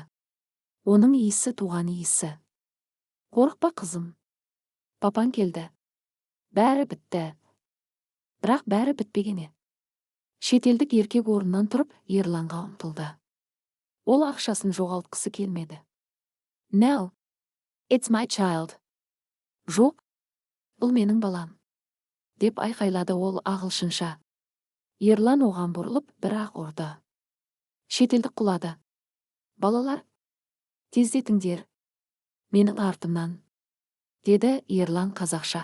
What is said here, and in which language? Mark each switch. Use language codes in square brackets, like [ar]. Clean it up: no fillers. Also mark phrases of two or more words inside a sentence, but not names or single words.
[kk] Оның иісі туған иісі. Қорықпа қызым. Папаң келді. Бәрі бітті. Бірақ бәрі бітпегені. Шетелдік еркек орнынан тұрып, Ерланға ұмтылды. Ол ақшасын жоғалтқысы келмеді. [en] No, it's my child. [kk] Жоқ, бұл менің балам, деп айқайлады ол ағылшынша. Ерлан оған бұрылып, бір-ақ ұрды. Шетелдік құлады. Балалар, тездетіңдер, менің артымнан, деді Ерлан қазақша.